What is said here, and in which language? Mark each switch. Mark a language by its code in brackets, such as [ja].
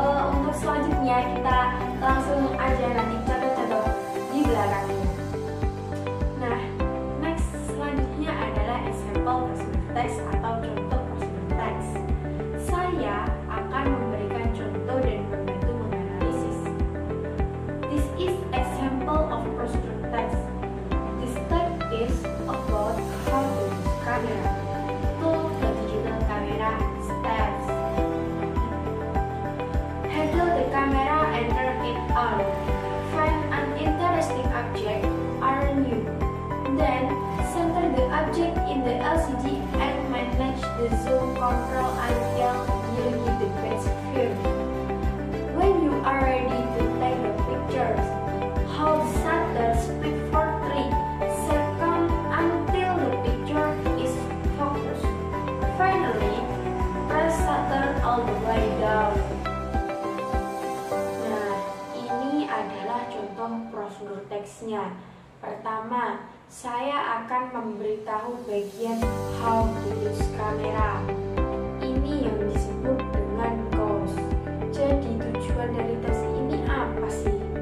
[id] Untuk selanjutnya kita langsung aja nanti contoh-contoh di belakangnya. Nah, next selanjutnya adalah example prosedur teks atau contoh prosedur teks. Saya akan memberikan contoh dan membantu menganalisis. [en] This is example of prosedur text. This text is about how to use camera. To the digital camera steps. Handle the camera and turn it on. Find an interesting object around you. Then center the object in the LCD and manage the zoom control until you get the best view. When you are ready to take the pictures, hold shutter speed for 3 seconds until the picture is focused. Finally, press shutter all the way down. [id] Nah, ini adalah contoh prosedur teksnya. Pertama, saya akan memberitahu bagian [en] how to use [id] kamera. Ini yang disebut dengan goals. Jadi tujuan dari tes ini apa sih?